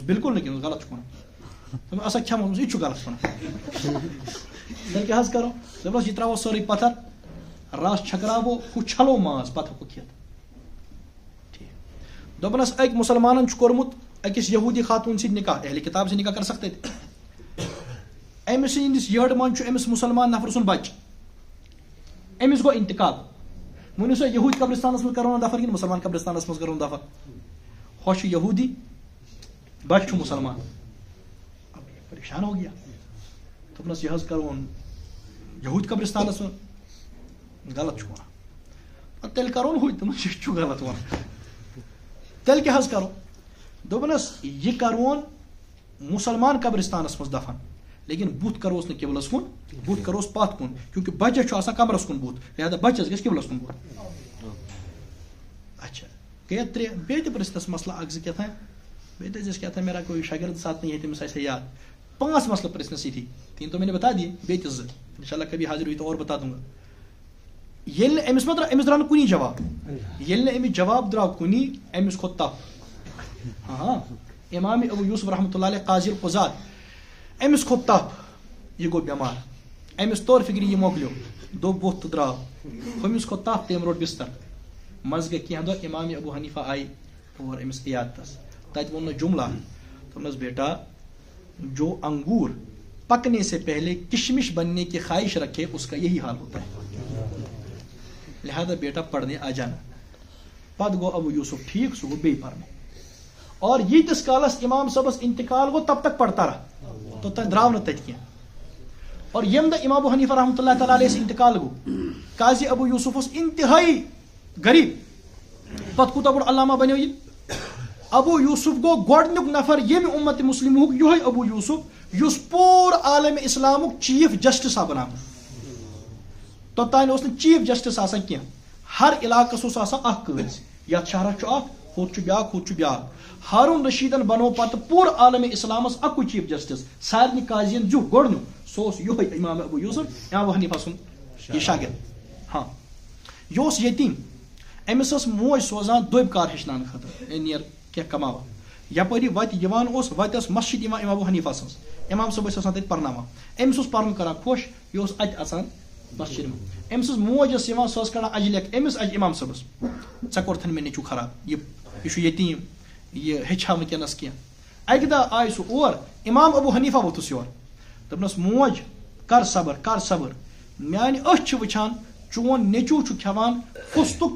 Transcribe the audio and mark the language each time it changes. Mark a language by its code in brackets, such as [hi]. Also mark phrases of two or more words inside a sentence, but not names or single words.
[ks] بالکل نہٕ کینٛہہ غلط چھُ ونان. دوٚپُن اسا کھٮ۪مو یہِ چھُ غلط ونان. تیٚلہِ کیٛاہ حظ کرو. دوٚپنس یہِ تراوو سورُے پتھر رس چھکراوو ہُہ چھلو ماز پتہٕ ہٮ۪کو کھٮ۪تھ. ٹھیٖک. دوٚپنس أکۍ مُسلمانن چھُ کوٚرمُت أکِس یہوٗدی خاتوٗن سۭتۍ نکاح [ur] اہلِ کتاب سے نکاح کر سکتے تھے. [ks] أمِس سٕنٛدِس یٔڈ منٛز چھُ أمِس مُسلمان نفر سُنٛد بچہِ أمِس گوٚو انتقال. ؤنِو سا یہوٗدی قبرستانس منٛز کرون دفن کِنہٕ مُسلمان قبرستانس منٛز کرون دفن. ہۄ چھُ یہوٗدی بچہِ چھُ مُسلمان. [ur] پریشان ہو گیا. [ks] دوٚپنس یہِ حظ کرون یہوٗدی قبرستانس منٛز غلط چھُ ونان. تیٚلہِ کرون ہُہ دوٚپنس یہِ چھُ غلط ونان. تیٚلہِ کیٛاہ حظ کرو. دوٚپنس یہِ کرون مُسلمان قبرستانس منٛز دفن لیکن بُتھ کروس نہٕ قبلس کُن بُتھ کروس پتھ کُن کیونکہ بچس چھُ آسان کمرس کُن بُتھ لہذا بچس گژھِ قبلس کُن بُتھ اچھا گٔے ترٛےٚ بیٚیہِ تہِ پرٛژھ تس مسلہٕ اکھ زٕ کیٛاتھانۍ بیٚیہِ دٔپۍزٮ۪س کیٛاتھانۍ [ur] میرا کوئی شاگرد ساتھ نہیں ہے [ks] تٔمِس آسہِ یاد 5 مسئلہ پرٛژھنس یِتھی 3 [ur] تو میں نے بتا دیے [ks] بیٚیہِ تہِ 2 انشاء اللہ [ur] کبھی حاضر ہوئی تو اور بتا دوں گا [ks] ییٚلہِ نہٕ أمِس ما درٛاو أمِس درٛاو نہٕ کُنی جواب ییٚلہِ نہٕ أمِس جواب درٛاو کُنی أمِس کھوٚت تپ امام ابو یوسف [ar] رحمۃ اللہ علیہ [ks] قاضی القضات أمِس کھوٚت تپ یہِ گوٚو بٮ۪مار أمِس طور فِکرِ یہِ مۄکلیو دوٚپ ووٚتھ تہٕ درٛاو ہُمِس کھوٚت تپ تٔمۍ روٚٹ بستر منٛزٕ گٔے کینٛہہ دۄہ امام ابو حنیفہ آیہِ اور أمِس عیادتس تتہِ ووٚننس جملہ دوٚپنس [ur] بیٹا جو انگور پکنے سے پہلے کشمش بننے کی خواہش رکھے اس کا یہی حال ہوتا ہے لہذا بیٹا پڑھنے آ جانا [ks] پت گو ابو یوسف ٹھیک سہ گو بیٚیہِ پرنے اور ییٖتِس کالس امام صٲبس انتقال گو [ur] تب تک پڑھتا رہا تو [ks] تتہِ درٛاو نہٕ تتہِ کینٛہہ اور ییٚمہِ دۄہ امام ابو حنیفہ [ar] رحمۃ اللہ تعالیٰ علیہ [ks] انتقال گو قاضی ابو یوسف اوس انتہائی غریب پتہٕ کوٗتاہ بوٚڑ علامہ بنیو یہِ ابو یوسف گو گۄڈنیُک نفر ییٚمہِ اُمت مُسلِمُک یِہوے ابو یوسف یُس پوٗرٕ عالمِ اسلامُک [en] chief justice [ks] آو بناونہٕ توٚتانۍ اوس نہٕ [en] chief justice [ks] آسان کینٛہہ ہر علاقس اوس آسان اکھ قٲضۍ یتھ شہرس چھُ اکھ ہُتھ چھُ بیاکھ ہُتھ چھُ بیاکھ ہارون رشیدن بنوو پتہٕ پوٗرٕ عالمِ اسلامس اکُے [en] chief justice [ks] سارنٕے قاضین زیُٹھ گۄڈنیُک سُہ اوس یِہوے امام ابو یوسف امام ابو حنیفہ سُنٛد یہِ شاگرد یہِ اوس یتیٖم أمِس ٲس موج سوزان دوٚبۍ کار ہیٚچھناونہٕ خٲطرٕ نیر کینٛہہ کماوان یپٲری وتہِ یِوان اوس وتہِ ٲس مسجد یِوان امام ابو حنیفہ سٕنٛز امام صٲب ٲسۍ آسان تتہِ پرناوان أمِس اوس پرُن کران خۄش یہِ اوس اتہِ اژان مسجد منٛز أمۍ سٕنٛز موج ٲس یِوان سۄ ٲس کڑان اجہِ لیکھ أمِس اجہِ امام صٲبس ژےٚ کوٚرتھن مےٚ نیٚچوٗ خراب یہِ چھُ یتیٖم یہِ ہیٚچھِ ہا وٕنکیٚنس کینٛہہ اکہِ دۄہ آے سُہ اور امام ابو حنیفہ ووٚتھُس یور دوٚپنس موج کر صبر میانہِ أچھ چھِ وٕچھان چون نیٚچوٗ چھُ کھٮ۪وان فُستُک